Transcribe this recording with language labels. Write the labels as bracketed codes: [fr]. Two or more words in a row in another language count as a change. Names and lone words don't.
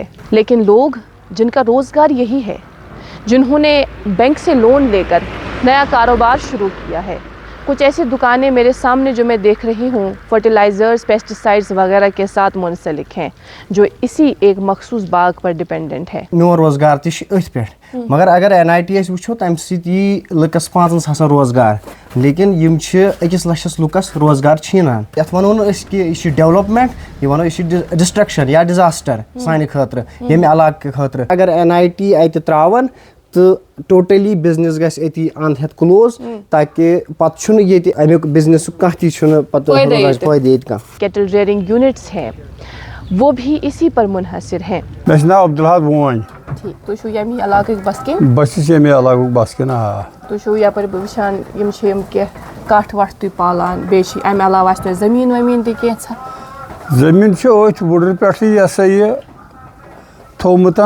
[ur] لیکن لوگ جن کا روزگار یہی ہے, جنہوں نے بینک سے لون لے کر نیا کاروبار شروع کیا ہے, کچھ ایسی دکانیں میرے سامنے جو میں دیکھ رہی ہوں فرٹیلائزرز, پیسٹیسائڈز وغیرہ کے ساتھ منسلک ہیں, جو اسی ایک مخصوص باغ پر ڈپینڈنٹ ہے. [ks] میون روزگار تہ اتھ پہ, مگر اگر NIT اس وچھو تمہ سۭتۍ لُکس 5,000 روزگار, لیکن یم أکِس لچھس لُکس روزگار چھینان. یتھ ونو نہٕ أسۍ کہِ یہِ چھِ ڈیولپمنٹ, یہِ ونو یہِ چھِ ڈسٹرکشن یا ڈِزاسٹر سانہِ خٲطرٕ, ییٚمہِ علاقہٕ خٲطرٕ. اگر NIT اتہِ تراون تو [en] totally business [ks] گژھِ اتی اند ہیتھ کلوز, تاکہ پتہ چھُنہٕ ییٚتہِ امیُک بزنس کانٛہہ تہِ چھُنہٕ پتہٕ فٲیدٕ ییٚتہِ کانٛہہ. [en] cattle rearing units [ur] ہیں وہ بھی اسی پر منحصر ہیں. [ks] مےٚ چھُ ناو عبدالحاد وون. ٹھیک. تُہۍ چھِو ییٚمہِ علاقٕکۍ بسکِن؟ بہٕ چھُس ییٚمہِ علاقُک بسکِن. آ. تُہۍ چھِو یپٲرۍ بہٕ وٕچھان یِم چھِ یِم کینٛہہ کٹھ وٹھ تُہۍ پالان, بیٚیہِ چھِ اَمہِ علاوٕ آسہِ تۄہہِ زٔمیٖن ومیٖن تہِ کینٛژھا؟ زٔمیٖن چھُ أتھۍ وُڈرِ پٮ۪ٹھٕے یہِ ہسا یہِ تھوٚومُت.